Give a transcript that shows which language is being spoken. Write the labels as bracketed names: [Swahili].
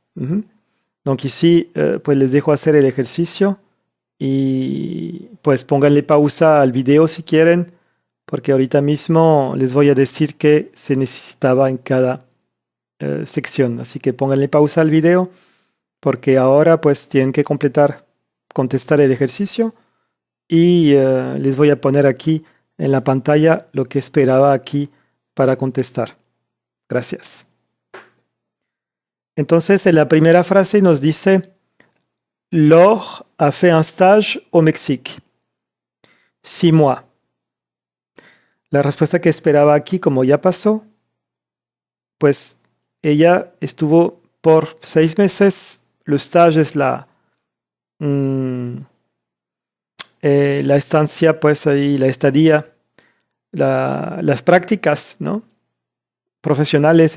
[French] Donc ici, [Spanish] pues les dejo hacer el ejercicio y pues pónganle pausa al video si quieren, porque ahorita mismo les voy a decir qué se necesitaba en cada sección. Así que pónganle pausa al video, porque ahora pues tienen que contestar el ejercicio y les voy a poner aquí en la pantalla lo que esperaba aquí para contestar. Gracias. Entonces, en la primera frase nos dice [French] Laure a fait un stage au Mexique. 6 mois. [Spanish] La respuesta que esperaba aquí, como ya pasó, pues ella estuvo por 6 meses. Le stage es la estancia, pues ahí, la estadía, las prácticas, ¿no? Profesionales.